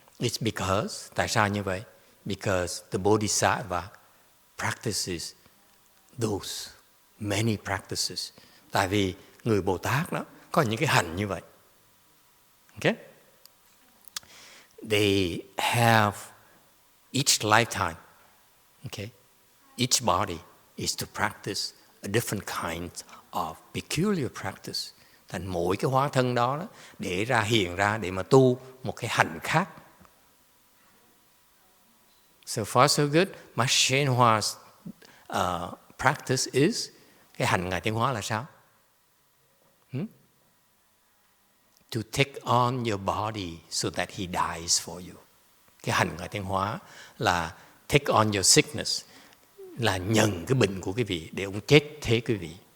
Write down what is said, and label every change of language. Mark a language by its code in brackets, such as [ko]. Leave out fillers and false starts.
[en] It's because, [vi] tại sao như vậy? [en] Because the Bodhisattva practices those many practices. [vi] Tại vì người Bồ Tát đó có những cái hành như vậy. [en] Okay? They have each lifetime, okay? Each body is to practice a different kind of peculiar practice. [vi] Thành mỗi cái hóa thân đó để ra hiện ra để mà tu một cái hành khác. [en] So far so good. Hsuan Hua's practice is, [vi] cái hành Ngài Tiến Hóa là sao? [en] To take on your body so that he dies for you. [vi] Cái hành Ngài Tiến Hóa là [en] take on your sickness, [vi] là nhận cái bệnh của quý vị để ông chết thế quý vị.